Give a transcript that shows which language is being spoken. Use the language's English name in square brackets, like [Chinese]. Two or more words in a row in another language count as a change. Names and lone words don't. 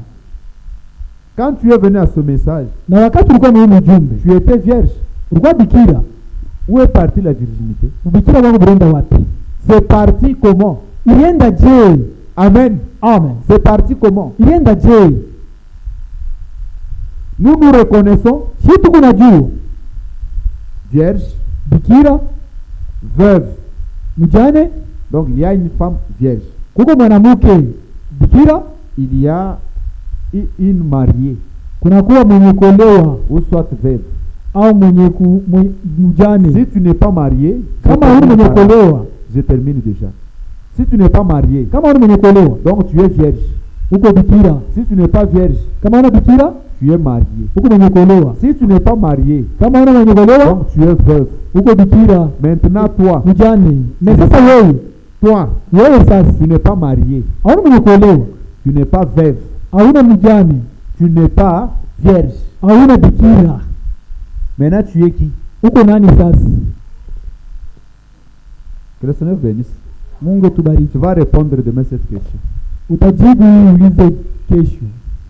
[French] Quand tu es venu à ce message, tu étais vierge. Où est partie la virginité? C'est parti comment? [Swahili] ilienda je? [French] Amen. Amen. C'est parti comment? [Swahili] Ilienda je? [French] Nous nous reconnaissons [Swahili] Sisi tunajua [French] vierge, [Swahili] bikira, [French] veuve. [Swahili] mjane, [French] Donc il y a une femme vierge. [Swahili] kuko mwanamke bikira, [French] Il y a une mariée [Swahili] kunakuwa mwenye kuolewa [French] ou soit veuve. [Swahili] au mjane. [French] Si tu n'es pas marié, [Swahili] Kama huni mwenye kuolewa, [French] je termine déjà. Si tu n'es pas marié, [Swahili] kama huni mwenye kuolewa, [French] donc tu es vierge. [Swahili] uko bikira. [French] Si tu n'es pas vierge, [Swahili] Kama huna bikira, [French] tu es marié. [Swahili] uko mwenye kuolewa. [French] Si tu n'es pas marié, [Swahili] Kama huna mwenye kuolewa, [French] donc tu es veuve. [Swahili] uko bikira. [French] Maintenant toi, [Swahili] Mjane. Na sasa wewe sasa [French] tu n'es pas marié, [Swahili] hauna mwenye kuolewa, [French] tu n'es pas veuve, [Swahili] hauna mjane, [French] tu n'es pas vierge. [Swahili] hauna bikira. [French] Maintenant tu es qui? [Swahili] Uko nani sasa? [French] Que le Seigneur bénisse. [Swahili] Mungu tubariki. [French] Tu vas répondre demain cette question. [Swahili] Utajibu hii ulize kesho.